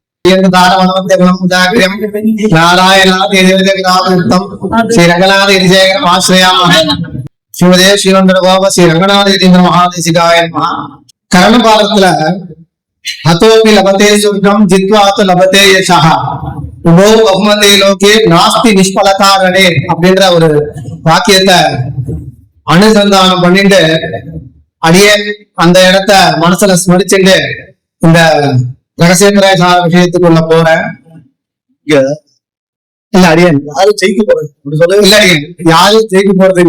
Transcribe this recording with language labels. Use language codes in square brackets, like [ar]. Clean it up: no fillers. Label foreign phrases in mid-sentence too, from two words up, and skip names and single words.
[sa] श्रीमदे श्रीवंदरगोप श्री रंगनाथ महादेशिकाय करण कालத்துல हतोपि लभते स्वर्गं जित्वा तो लभते यशः उभो बहुमते लोके नास्ति निष्फलकारणे [ta] அப்படிங்கற ஒரு வாக்கியத்தை அனுசந்தானம் பண்ணிட்டு அடியே அந்த இடத்தை மனசுல ஸ்மரிச்சுட்டு இந்த ரகசியங்கராய விஷயத்துக்குள்ள போறேன். இல்ல அடியன் யாரும் ஜெயிக்க போறது இல்ல, அடியன் யாரும் ஜெயிக்க போறது இல்ல.